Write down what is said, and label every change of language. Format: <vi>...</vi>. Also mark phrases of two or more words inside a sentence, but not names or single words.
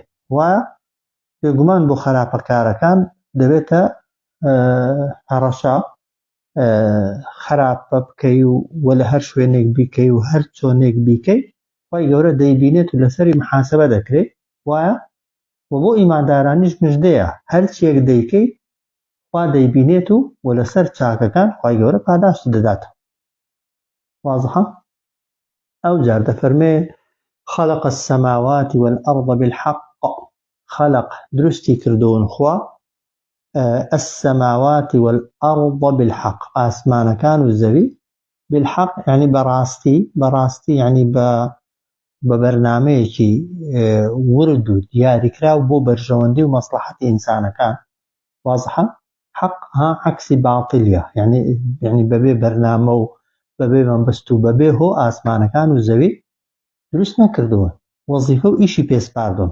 <ckb>وایە بێگومان بۆ خراپەکارەکان دەبێتە هەڕەشە خراپە بکەی و لە هەر شوێنێک بیکەی و هەر چۆنێک بیکەی خوای گەورە دەیبینێت و لەسەری محاسبە دەکرێت. وایە و بۆ ئیماندارانیش مژدەیە، هەر چیەک دەیکەی خوا دەیبینێت و لەسەر چاکەکان خوای گەورە پاداشت دەداتەوە. واضحە؟ ئەو جار دەفەرمێ</ckb> <ar>خەلق السەماوات والأرض بالحق،</ar> <ckb>خەلق دروستی کردوون خوا</ckb> <ar>السەماوات والأرض بالحق</ar> <ckb>ئاسمانەکان و زەوی بالحق يعني بەڕاستی يعني بە بەرنامەیەکی ورد و دیاریکراو بۆ بەرژەوەندی و مەسلحەتی ئینسانەکان. واضحە؟ حق عەکسی باطلیە، يعني بەبێ بەرنامە و بەبێ مەبەست و بەبێ هۆ ئاسمانەکان و زەوی دروست نەکردووە، وەزیفە و ئیشی پێسپاردوون.</ckb>